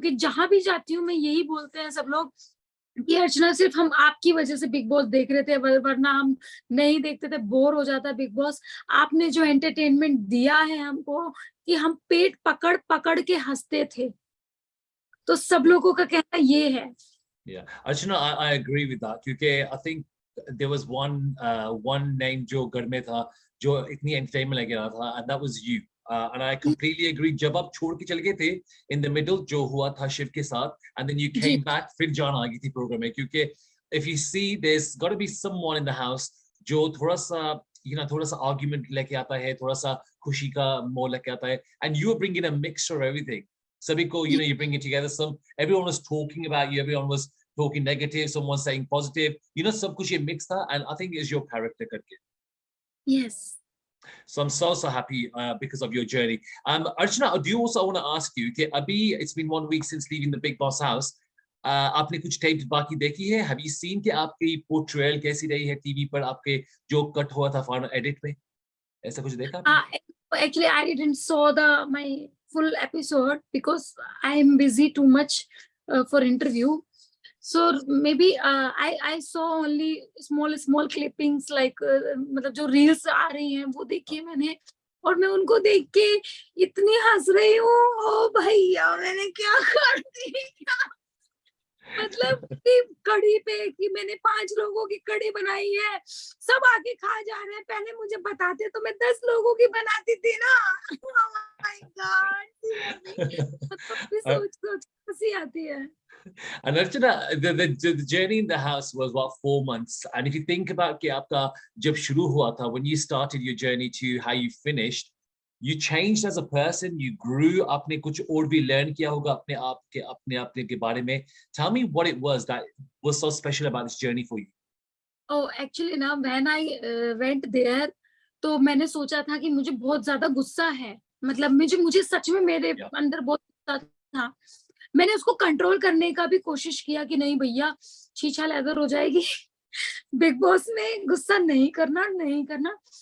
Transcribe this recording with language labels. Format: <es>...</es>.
<hi>क्योंकि जहां भी जाती हूँ मैं यही बोलते हैं सब लोग कि अर्चना सिर्फ हम आपकी वजह से बिग बॉस देख रहे थे, वरना हम नहीं देखते थे, बोर हो जाता बिग बॉस. आपने जो एंटरटेनमेंट दिया है हमको कि हम पेट पकड़ पकड़ के हंसते थे, तो सब लोगों का कहना ये है.</hi> <en>Yeah, Archana, I agree with that, क्योंकि I think there was one name</en> <hi>जो घर में था जो इतनी entertainment लेके आ था,</hi> <en>and that was you. And I completely agree.</en> <hi>जब आप छोड़ के चले गए थे</hi> <en>in the middle,</en> <hi>जो हुआ था शिव के साथ,</hi> <en>and then you came back,</en> <hi>फिर जान आ गई थी program में, क्योंकि</hi> <en>if you see, there's got to be someone in the house</en> <hi>जो थोड़ा सा थोड़ा सा argument लेके आता है, थोड़ा सा खुशी का मोड़ लेके आता है,</hi> <en>and you were bringing a mixture of everything.</en> <hi>Sabhi ko,</hi> <en>you bring it together. Everyone was talking about you. Everyone was talking negative. Someone saying positive.</en> <hi>Sab kuch ye mixed tha,</hi> <en>and I think is your character karke. Yes. So I'm so happy because of your journey. Archana, do you also want to ask you?</en> <hi>कि अभी</hi> <en>it's been 1 week since leaving the Big Boss house.</en> <hi>आपने कुछ taped बाकी देखी है?</hi> <en>Have you seen</en> <hi>कि आपकी portrayal कैसी रही है टीवी पर, आपके जो cut हुआ था final edit में? ऐसा कुछ देखा आपने?</hi> <en>Actually, I didn't saw my full episode because I am busy too much for interview. So maybe I saw only small clippings, like</en> <hi>मतलब जो reels आ रही हैं वो देखी मैंने, और मैं उनको देख के इतनी हंस रही हूँ. ओ भैया मैंने क्या कर दिया. मतलब कि कढ़ी पे कि मैंने 5 लोगों की कढ़ी बनाई है, सब आके खा जा रहे हैं. पहले मुझे बताते तो मैं 10 लोगों की बनाती थी ना.</hi> <en>Oh my God,</en> <hi>सोच हंसी आती है.</hi> <en>And Archana, the journey in the house was what, 4 months. And if you think about</en> <hi>कि आपका जब शुरू हुआ था,</hi> <en>when you started your journey to how you finished, you changed as a person, you grew,</en> <hi>आपने कुछ और भी learn किया होगा अपने के बारे में.</hi> <en>Tell me what it was that was so special about this journey for you.</en> <hi>Oh, actually ना</hi> <en>when I went there,</en> <hi>तो मैंने सोचा था कि मुझे बहुत ज्यादा गुस्सा है, मतलब मुझे सच में मेरे</hi> <en>Yeah.</en> <hi>अंदर बहुत गुस्सा था। मैंने उसको कंट्रोल करने का भी कोशिश किया कि नहीं भैया शीशा लेदर हो जाएगी बिग बॉस में गुस्सा नहीं करना, नहीं करना।</hi>